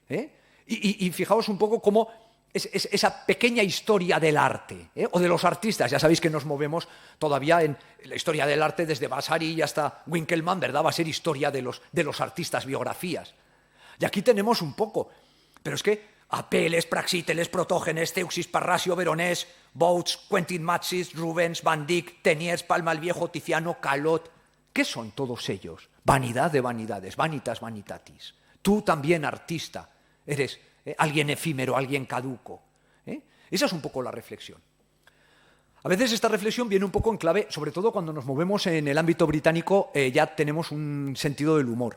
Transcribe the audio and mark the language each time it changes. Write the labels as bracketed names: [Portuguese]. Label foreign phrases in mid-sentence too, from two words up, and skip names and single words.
[Spanish] Y fijaos un poco cómo es esa pequeña historia del arte, o de los artistas. Ya sabéis que nos movemos todavía en la historia del arte desde Vasari y hasta Winkelmann, ¿verdad? Va a ser historia de los artistas, biografías. Y aquí tenemos un poco, pero es que Apeles, Praxíteles, Protógenes, Zeuxis, Parrasio, Veronés, Bouts, Quentin Matsis, Rubens, Van Dyck, Teniers, Palma el Viejo, Tiziano, Calot. ¿Qué son todos ellos? Vanidad de vanidades, [Latin] vanitas vanitatis. [Spanish] Tú también, artista, eres alguien efímero, alguien caduco. Esa es un poco la reflexión. A veces esta reflexión viene un poco en clave, sobre todo cuando nos movemos en el ámbito británico, ya tenemos un sentido del humor.